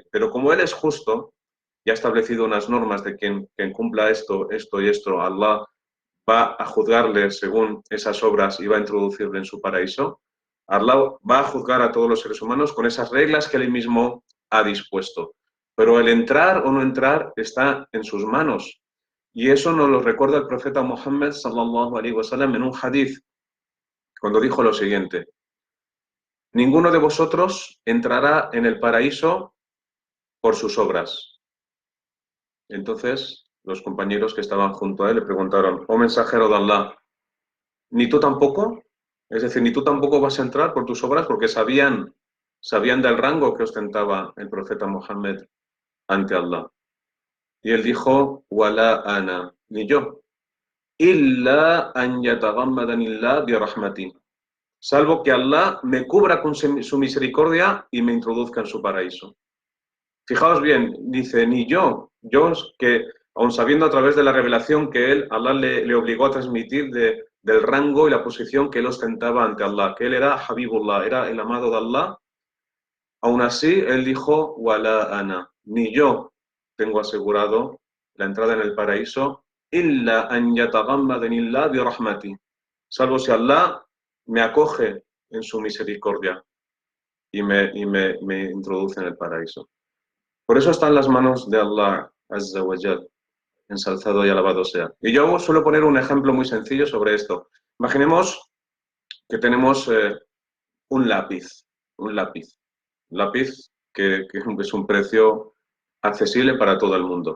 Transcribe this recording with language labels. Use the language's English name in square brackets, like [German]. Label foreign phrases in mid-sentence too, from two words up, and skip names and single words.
[Spanish] Pero como Él es justo y ha establecido unas normas de quien cumpla esto, esto y esto, Allah va a juzgarle según esas obras y va a introducirle en su paraíso. Allah va a juzgar a todos los seres humanos con esas reglas que Él mismo ha dispuesto. Pero el entrar o no entrar está en sus manos. Y eso nos lo recuerda el profeta Muhammad [Arabic] صلى الله عليه وسلم [Spanish] en un hadith, cuando dijo lo siguiente: ninguno de vosotros entrará en el paraíso por sus obras. Entonces, los compañeros que estaban junto a él le preguntaron: oh mensajero de Allah, ¿ni tú tampoco? Es decir, ni tú tampoco vas a entrar por tus obras, porque sabían del rango que ostentaba el profeta Mohammed ante Allah. Y él dijo: [Arabic] ولا أنا, [Spanish] ni yo, [Arabic] إلا أن يتغمدني الله برحمة, [Spanish] salvo que Allah me cubra con su misericordia y me introduzca en su paraíso. Fijaos bien, dice, ni yo que, aun sabiendo a través de la revelación que Allah le obligó a transmitir del rango y la posición que él ostentaba ante Allah, que él era Habibullah, era el amado de Allah, aún así él dijo, [Arabic] ولا أنا, [Spanish] ni yo tengo asegurado la entrada en el paraíso, [Arabic] إلا أن يتغمدني الله برحمة, [Spanish] salvo si Allah me acoge en su misericordia y me introduce en el paraíso. Por eso está en las manos de Allah [Arabic] عز وجل, [Spanish] ensalzado y alabado sea. Y yo suelo poner un ejemplo muy sencillo sobre esto. Imaginemos que tenemos un lápiz, un lápiz, lápiz que es un precio accesible para todo el mundo.